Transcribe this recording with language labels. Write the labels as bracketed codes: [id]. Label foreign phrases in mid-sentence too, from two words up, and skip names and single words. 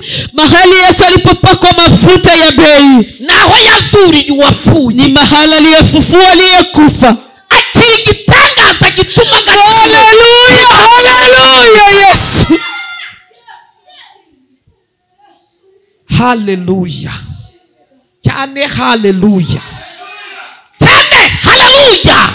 [sw] Mahali Yesu alipopakwa mafuta ya bei. [rw] Naho yazuriye uwapfuye. [sw] Ni mahali aliyefufua aliyekufa. [rw] Akiri igitangaza gituma haleluya. Haleluya Yesu. Haleluya. Cyane haleluya. Cyane haleluya.